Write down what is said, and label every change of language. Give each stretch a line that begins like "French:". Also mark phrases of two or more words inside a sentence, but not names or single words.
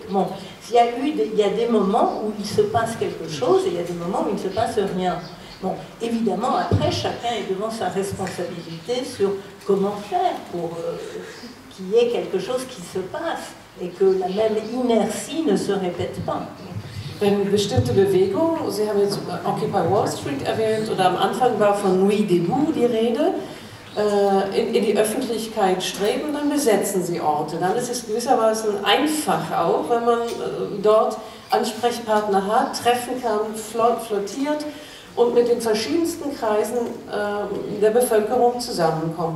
French: Bon, il y a des moments où il se passe quelque chose et il y a des moments où il ne se passe rien. Bon, évidemment, après, chacun est devant sa responsabilité sur comment faire pour qu'il y ait quelque chose qui se passe et que la même inertie ne se répète pas.
German: Wenn bestimmte Bewegungen, Sie haben jetzt Occupy Wall Street erwähnt, oder am Anfang war von Nuit debout die Rede, in die Öffentlichkeit streben, dann besetzen sie Orte. Dann ist es gewissermaßen einfach auch, wenn man dort Ansprechpartner hat, treffen kann, flottiert und mit den verschiedensten Kreisen der Bevölkerung zusammenkommt.